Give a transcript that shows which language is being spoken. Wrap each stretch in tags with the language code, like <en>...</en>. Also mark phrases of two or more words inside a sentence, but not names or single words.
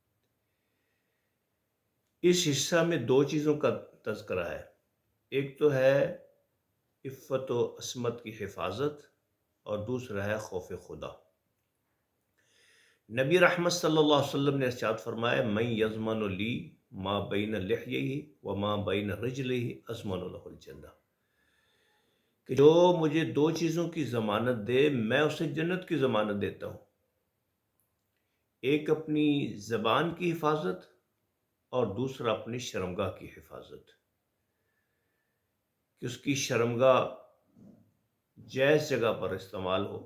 <ur>اس حصہ میں دو چیزوں کا تذکرہ ہے، ایک تو ہے عفت و عصمت کی حفاظت اور دوسرا ہے خوف خدا۔ نبی رحمت صلی اللہ علیہ وسلم نے ارشاد فرمایا</ur> <ar>من یضمن لی ما بین لحیہ و ما بین رجلہ اضمن لہ الجنہ،</ar> <ur>کہ جو مجھے دو چیزوں کی ضمانت دے میں اسے جنت کی ضمانت دیتا ہوں، ایک اپنی زبان کی حفاظت اور دوسرا اپنی شرمگاہ کی حفاظت، کہ اس کی شرمگاہ جائز جگہ پر استعمال ہو۔</ur>